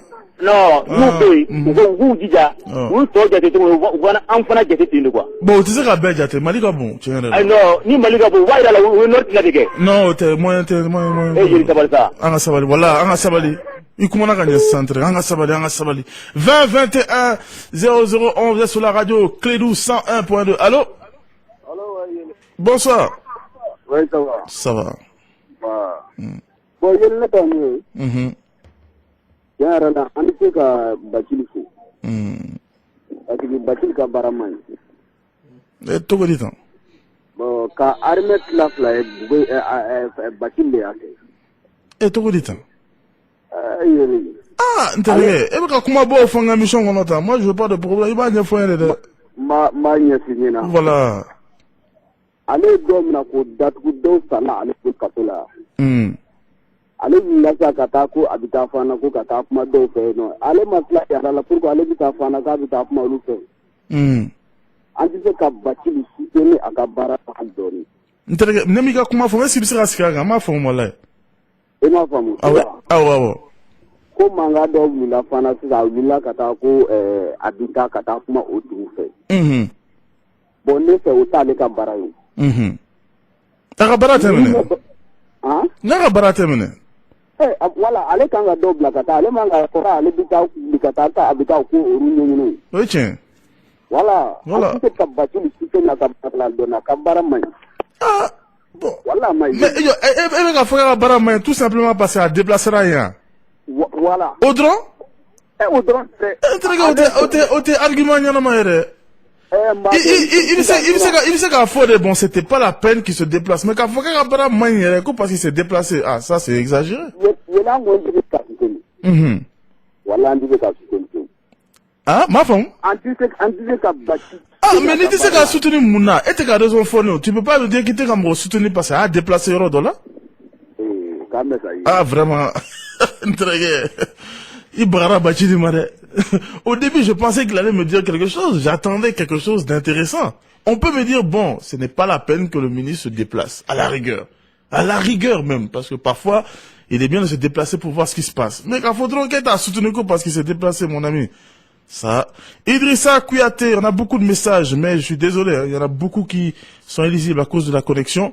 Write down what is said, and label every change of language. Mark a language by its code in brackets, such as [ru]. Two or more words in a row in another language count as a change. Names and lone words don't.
[bm] non n'u bɛ yen u k'u jija u tɔ jate cogo u b'an fana jate ten de quoi. bon u tɛ se ka bɛɛ jate Mali ka bon tiɲɛ yɛrɛ la. ayi non ni Mali ka bon u b'a yira la u ye nord tigɛ de kɛ. non o tɛ moyen tɛ moyen. jeli sabali sa. an ka sabali wala an ka sabali. I kumana ka ɲɛ centre an ka sabali 20 21 00 11 [fr] sur la radio Clédou 101.2 allô bonsoir oui ça va ça va [bm] bon yéen naka ni yara na an tɛ ka Bacili fo [fr] parce que [bm] Bacili ka baara man ɲi cogo di tan bon ka armée tila fila ye Bacili de y'a kɛ cogo di tan ah n terikɛ e bɛ ka kuma bɔ fɔ n ka mission kɔnɔ tan [fr] moi je veux pas de problème [bm] i b'a ɲɛfɔ n ye dɛ m'a ɲɛf'i ɲɛna voilà ale ye dɔ minɛ k'o datugu dɔw sala ale ko kaso la ale wulila sa ka taa ko a bɛ taa fana ko ka taa kuma dɔw fɛ yen nɔ ale ma tila yàrá la [fr] pour que [bm] ale bɛ taa fana k'a bɛ taa kuma olu fɛ an tɛ se ka Bacili soutenir a ka baara la dɔɔnin n terikɛ ne m'i ka kuma fɔ [fr] est-ce que [bm] i bɛ se ka sigi a kan n m'a faamu walayi i m'a faamu awɔ ko mankan dɔ wulila fana sisan a wulila ka taa ko a bɛ taa ka taa kuma o dugu fɛ bon ne fɛ o t'ale ka baara ye a ka baara tɛ minɛ n'a ka baara tɛ minɛ wala ale kan ka dɔ bila ka taa ale man ka fɔ ale bɛ taa wuli ka taa a bɛ taa ko olu ɲɛɲini o ye tiɲɛ wala an tɛ se ka Bacili soutenir a ka baara la dɔɔnin a ka baara man ɲi bon wala man ɲi mais e bɛ ka fɔ k'a ka baara man ɲi [fr] tout simplement parce que [bm] a déplacera yan voilà o dɔrɔn o dɔrɔn tɛ o tɛ argument ɲɛnama yɛrɛ il bɛ se k'a fɔ de [fr] bon c'était pas la peine qu'il se déplace mais [bm] k'a fɔ k'a ka baara man ɲi yɛrɛ ko [fr] parce qu'il s'est déplacé ah ça c'est exagéré [bm] yɛlɛ an kɔni tɛ ka soutenir wala an tɛ se ka soutenir ah m'a faamu an tɛ se ka Bacili mais n'i tɛ se ka soutenir mun na e tɛ ka raison fɔ ne [fr] tu peux pas me dire [bm] k'i tɛ ka mɔgɔ soutenir [fr] parce que [bm] a y'a déplacé yɔrɔ dɔ la [fr] ah vraiment [bm] n terikɛ i bagara Bacili ma dɛ [fr] au début je pensais qu'il allait me dire quelque chose j'attendais quelque chose d'intéressant on peut me dire bon ce n'est pas la peine que le ministre se déplace à la rigueur même parce que parfois il est bien de se déplacer pour voir ce qui se passe mais quand faudra qu'il t'a soutenu parce qu'il s'est déplacé mon ami ça Idrissa Kouyaté on a beaucoup de messages mais je suis désolé il y en a beaucoup qui sont illisibles à cause de la connexion.